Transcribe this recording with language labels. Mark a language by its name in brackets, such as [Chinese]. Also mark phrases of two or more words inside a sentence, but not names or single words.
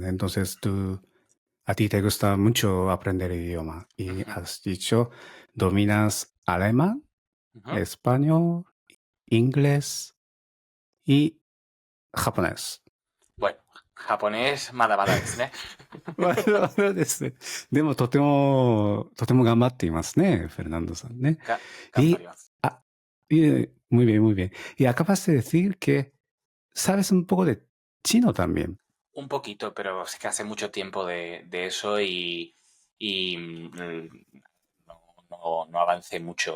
[Spanish] Entonces a ti te gusta mucho aprender idioma y Ujú, has dicho, dominas alemán, ujú. español, inglés y japonés. Bueno, japonés, [Japanese] まだまだですね. まだまだですね。でもとても頑張っていますね、Fernando san, [Spanish] ¿eh? Y, [Japanese] Ganfarimasu. [Spanish] muy bien, muy bien. Y acabas de decir que sabes un poco de chino también. Un poquito, pero es que hace mucho tiempo de eso y no avancé mucho.